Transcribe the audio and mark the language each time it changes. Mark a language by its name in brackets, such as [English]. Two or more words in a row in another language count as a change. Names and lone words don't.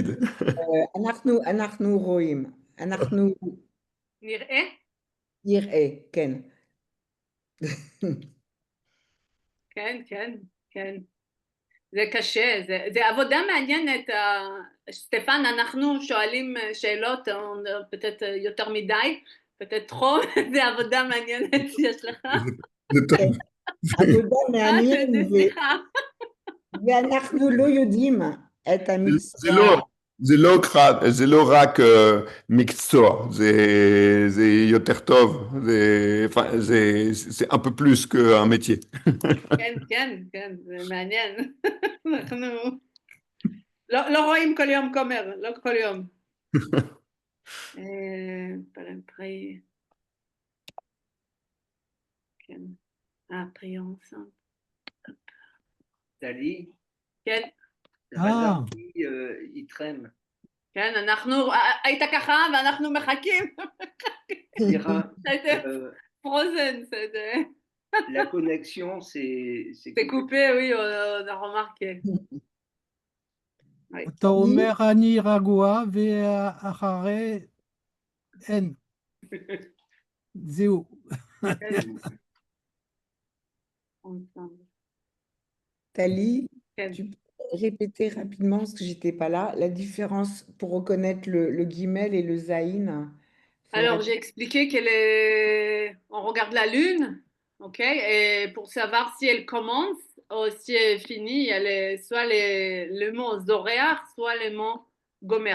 [Hebrew] אנחנו רואים, אנחנו נראה? נראה, כן. כן, כן, כן. זה קשה, זה עבודה מעניינת. סטפן, אנחנו שואלים שאלות, peut-être יותר מדי, [French] peut-être trop, [Hebrew] זה עבודה מעניינת שיש לך. זה טוב. עבודה מעניינת, סליחה. ואנחנו לא יודעים את המקצוע. זה לא רק מקצוע, זה יותר טוב, זה [French] un peu plus qu'un métier. [Hebrew] כן, כן, כן, זה מעניין. אנחנו לא רואים כל יום כומר, לא כל יום. פרי. כן. פרי ensemble. [French] Tali, [Hebrew] כן. [French] il traîne. [Hebrew] כן, אנחנו, היית ככה ואנחנו מחכים. [French] c'était frozen, c'était... La connexion, c'est coupé, oui, on a remarqué. [Hebrew] אתה אומר אני רגוע ואחרי אין. זהו. [French] Tali, tu peux répéter rapidement parce que j'étais pas là, la différence pour reconnaître le guimel et le zaïn. Alors, j'ai expliqué on regarde la lune, ok, et pour savoir si elle commence ou si elle finit, il y a soit le mot zoréar, soit le mot gomer.